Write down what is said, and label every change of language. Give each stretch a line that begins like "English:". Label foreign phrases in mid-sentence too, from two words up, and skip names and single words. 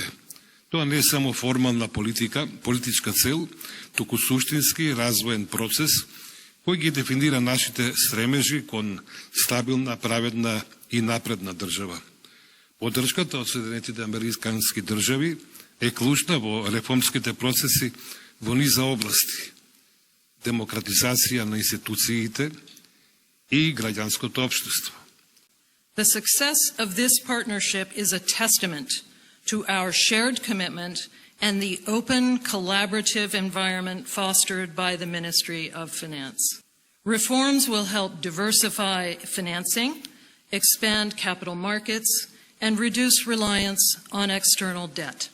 Macedonian: Тоа не е само формална политичка цел, туку суштински развоен процес кој ги дефинира нашите стремежи кон стабилна, праведна и напредна држава. Поддршката од Соединетите Американски држави е клучна во реформските процеси во низа области: демократизација на институциите и граѓанското општество.
English: The success of this partnership is a testament to our shared commitment and the open, collaborative environment fostered by the Ministry of Finance. Reforms will help diversify financing, expand capital markets, and reduce reliance on external debt.